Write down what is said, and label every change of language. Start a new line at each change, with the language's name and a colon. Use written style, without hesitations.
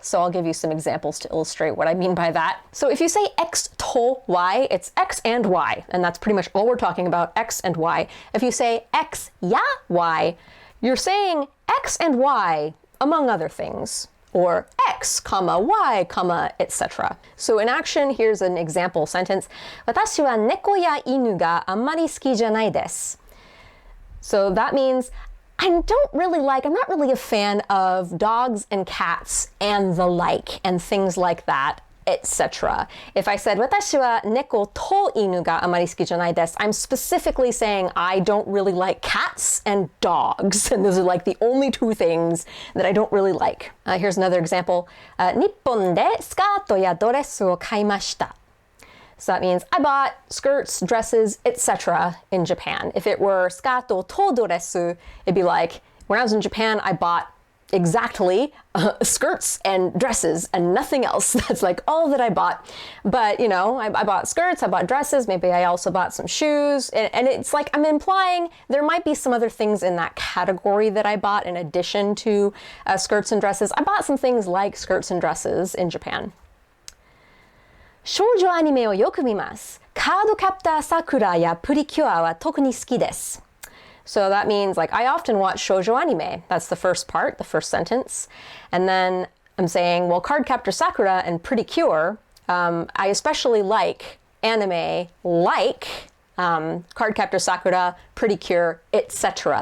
English: So I'll give you some examples to illustrate what I mean by that. So if you say X to Y, it's X and Y, and that's pretty much all we're talking about, X and Y. If you say X ya Y, you're saying X and Y, among other things, or X, comma, Y, comma, etc. So in action, here's an example sentence.
Japanese: 私は猫や犬があんまり好きじゃないです.
English: So that means I'm not really a fan of dogs and cats and the like and things like that, etc. If I said
Japanese: 私は猫と犬があまり好きじゃないです,
English: I'm specifically saying I don't really like cats and dogs. And those are like the only two things that I don't really like. Here's another example.
Japanese: 日本でスカートやドレスを買いました.
English: So that means I bought skirts, dresses, etc. in Japan. If it were
Japanese: skato to doresu,
English: it'd be like, when I was in Japan, I bought exactly skirts and dresses and nothing else. That's like all that I bought. But, I bought skirts, I bought dresses, maybe I also bought some shoes. And it's like I'm implying there might be some other things in that category that I bought in addition to skirts and dresses. I bought some things like skirts and dresses in Japan.
Japanese: 少女アニメをよく見ます。Card Captor Sakura やプリキュアは特に好きです.
English: So that means like I often watch shoujo anime. That's the first part, the first sentence. And then I'm saying, well, Card Captor Sakura and Pretty Cure, I especially like anime like Card Captor Sakura, Pretty Cure, etc.